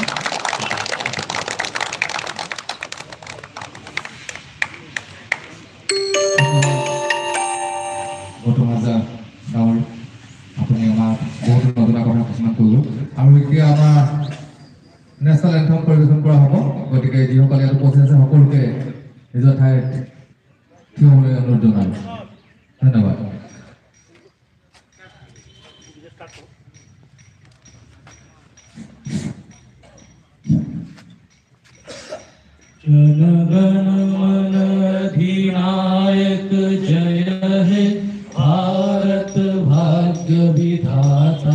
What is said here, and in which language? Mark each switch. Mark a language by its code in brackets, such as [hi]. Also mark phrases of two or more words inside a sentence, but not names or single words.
[as] বৰ্তমান গাঁৱৰ আপুনি আমাৰ বহুতো নজনা কথা কিছুমান ক'লোঁ, আৰু এতিয়া আমাৰ নেশ্যনেল এন্থম পৰিৱেশন কৰা হ'ব। গতিকে যিসকলে ইয়াত উপস্থিত আছে সকলোকে নিজৰ ঠাইত থিয় হ'বলৈ অনুৰোধ জনালোঁ। ধন্যবাদ। [bn] जनगण मन अधिनायक जय हे भारत भाग्य विधाता।